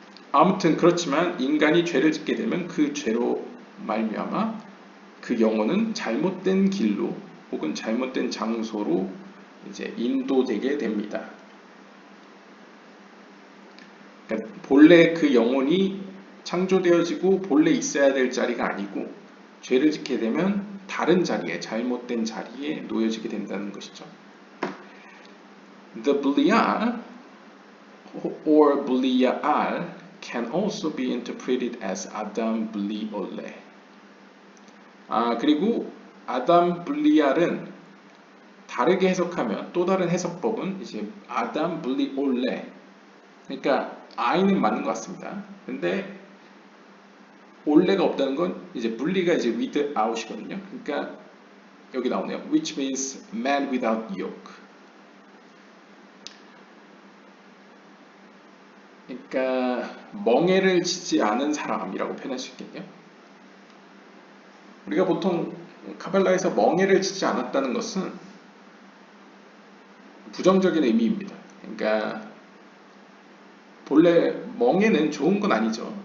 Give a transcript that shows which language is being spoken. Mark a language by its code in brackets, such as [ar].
[ko] 아무튼 그렇지만 인간이 죄를 짓게 되면 그 죄로 말미암아 그 영혼은 잘못된 길로 혹은 잘못된 장소로 이제 인도되게 됩니다. 그러니까 본래 그 영혼이 창조되어지고 본래 있어야 될 자리가 아니고 죄를 짓게 되면 다른 자리에, 잘못된 자리에 놓여지게 된다는 것이죠. [en] The Belial or Belial can also be interpreted as Adam Beliole. [ko] 그리고 아담 블리알은 다르게 해석하면, 또 다른 해석법은 이제 아담 블리올레. 그러니까 I는 맞는 것 같습니다. 근데 올레가 없다는 건 이제 분리가 이제 without이거든요. 그러니까 여기 나오네요. [en] Which means man without yoke. [ko] 그러니까 멍에를 지지 않은 사람이라고 표현할 수 있겠네요. 우리가 보통 카발라에서 멍에를 지지 않았다는 것은 부정적인 의미입니다. 그러니까 본래 멍에는 좋은 건 아니죠.